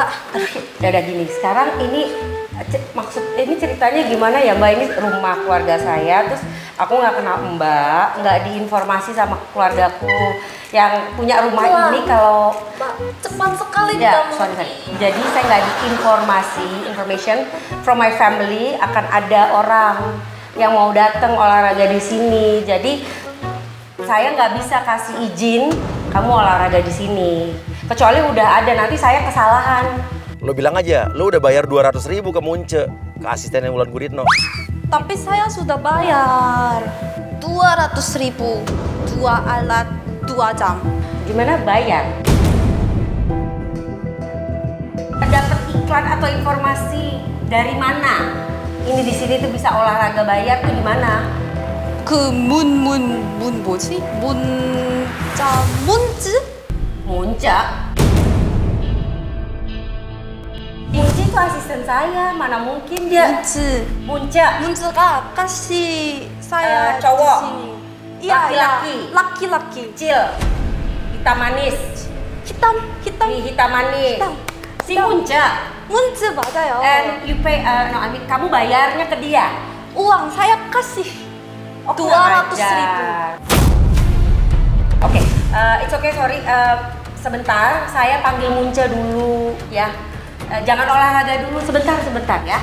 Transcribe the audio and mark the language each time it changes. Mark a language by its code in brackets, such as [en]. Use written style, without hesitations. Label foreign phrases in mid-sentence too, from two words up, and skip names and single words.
[id] Udah gini. Sekarang ini ceritanya gimana ya, Mbak? Ini rumah keluarga saya. Terus aku nggak kenal Mbak, nggak diinformasi sama keluargaku yang punya rumah ini kalau. Mbak, cepat sekali Ya, kamu. sorry. Jadi saya nggak [en] information from my family [id] akan ada orang yang mau datang olahraga di sini. Jadi saya nggak bisa kasih izin kamu olahraga di sini. Kecuali udah ada, nanti saya kesalahan. Lo bilang aja, lo udah bayar 200.000 ke Munce, ke asistennya Wulan Guritno. Tapi saya sudah bayar 200.000, 2 alat, 2 jam. Gimana bayar? Dapat iklan atau informasi dari mana? Ini di sini tuh bisa olahraga bayar tuh di mana? [ko] 그 문 뭐지? 문즈? [id] Munca. Munca itu asisten saya, mana mungkin dia. Munca. 문즈가 kasih saya cowok. di sini. Iya, Laki-laki. laki-laki. Kecil, hitam manis. hitam. Hitam manis. Hitam. Si Munca. [ko] 문즈 맞아요. [en] And you pay, [id] kamu bayarnya ke dia. uang saya kasih Oh, 200.000. [en] Oke, it's okay, sorry. [id] Sebentar, saya panggil Munca dulu ya. Jangan olahraga dulu, sebentar ya.